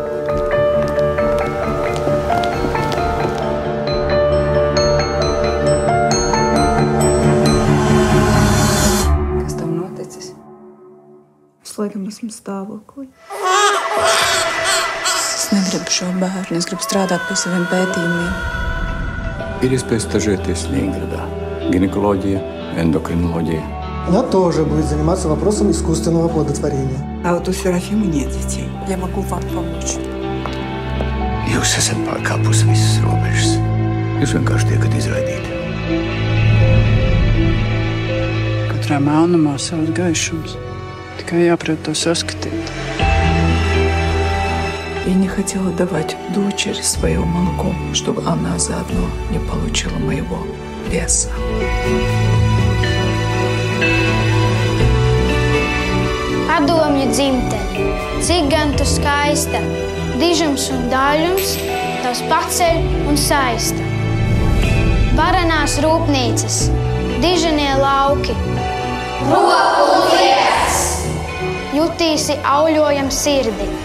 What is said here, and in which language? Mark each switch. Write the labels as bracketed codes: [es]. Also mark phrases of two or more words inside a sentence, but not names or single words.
[lv] Kas tam noticis? Es laikam esmu stāvoklī. Es negribu šo bērnu, es gribu strādāt pie saviem pētījumiem. Ir iespēja stažēties Ленинграdā. [ru] Гинекология, эндокринология. Она тоже будет заниматься вопросом искусственного оплодотворения. А вот у Серафимы нет детей. Я могу вам помочь. [lv] Jūs esat pārkāpus visas robežas. Jūs vienkārši tiekat izraidīti. Katrā melnumā savs gaišums. Tikai jāprot to saskatīt. [ru] Я не хотела давать дочери свое молоко, чтобы она заодно не получила моего веса. [lv] Padomju dzimtene, cik gan tu skaista, dižums un daļums, tavs paceļ un saista. Varanās rūpnīcas, dižanie lauki, roku un lietas, jutīsi auļojam sirdi.